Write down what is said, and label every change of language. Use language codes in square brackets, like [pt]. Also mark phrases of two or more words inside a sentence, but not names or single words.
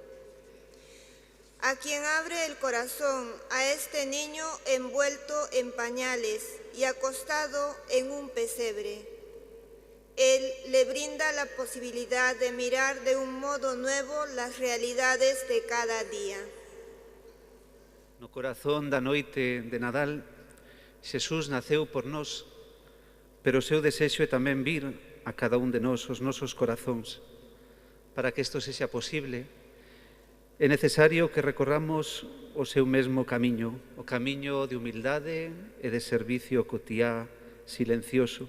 [es] A quien abre el corazón a este niño envuelto en pañales y acostado en un pesebre, Él le brinda la posibilidad de mirar de un modo nuevo las realidades de cada día. [gl] No corazón da noite de Nadal, Xesús naceu por nós, pero o seu desexo é tamén vir a cada un de nós os nosos corazóns. Para que isto sexa posible, é necesario que recorramos o seu mesmo camiño, o camiño de humildade e de servicio cotiá silencioso.